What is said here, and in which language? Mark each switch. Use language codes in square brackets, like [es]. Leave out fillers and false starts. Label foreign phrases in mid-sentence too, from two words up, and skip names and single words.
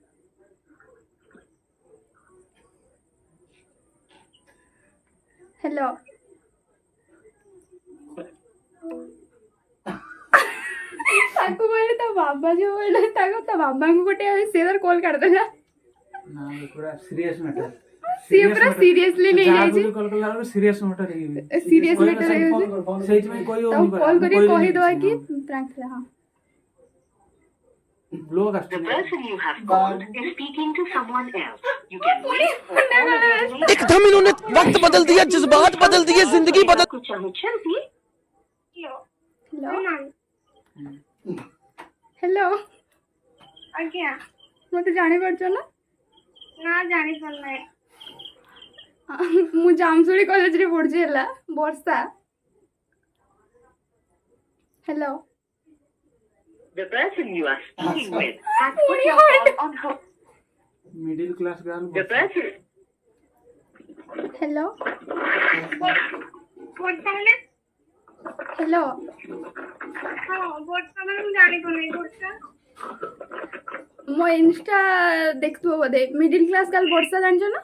[or] ହ୍ୟାଲୋ ତାକୁ କହିଲେ ତା ବାବା ଯୋଉ କହିଲେ ତା ବାବାଙ୍କୁ ଗୋଟେ ସେ ତାର କଲ୍ କାଟିଦେଲା। ନା ପୁରା [en] serious matter [or] ସିଏ ପୁରା ସିରିୟସଲି ନେଇଯାଇଛି। କଲ୍ କଲା ବେଳକୁ [en] serious matter [or] ହେଇଯିବ [en] serious matter [or] ହେଇଯାଉଛି ସେଇଥିପାଇଁ କହି ତାକୁ ହଉନି କଲ୍ କରି କହିଦବା କି ପ୍ରାଙ୍କ ଥିଲା। ହଁ ବ୍ଲଗ The ଆସୁଛି [en] person you have called is speaking to someone else. You can wait or call again later. [hi] एकदम इन्होंने वक्त बदल दिया जज्बात बदल दिए जिंदगी बदल [or] କରିବାକୁ ଚାହୁଁଛନ୍ତି ହ୍ୟାଲୋ ହ୍ୟାଲୋ ମ୍ୟାମ୍ ହ୍ୟାଲୋ ଆଜ୍ଞା ମତେ ଜାଣିପାରୁଛ ନା? ନା ଜାଣିପାରୁନାହିଁ। ମୁଁ ଜାମଶୁଳି କଲେଜରେ ପଢୁଛି ହେଲା ବର୍ଷା। ହ୍ୟାଲୋ [en] The person you are speaking with has put your call on hold. [or] ମିଡିଲ କ୍ଲାସ ଗାର୍ଲ [en] The person [or] ହ୍ୟାଲୋ ବର୍ଷା ମାନେ ହ୍ୟାଲୋ ହଁ ବର୍ଷା ମାନେ ମୁଁ ଜାଣିପାରୁନାହିଁ ବର୍ଷା ମୋ ଇନଷ୍ଟା ଦେଖୁଥିବ ବୋଧେ ମିଡିଲ କ୍ଲାସ ଗାର୍ଲ ବର୍ଷା ଜାଣିଛ ନା?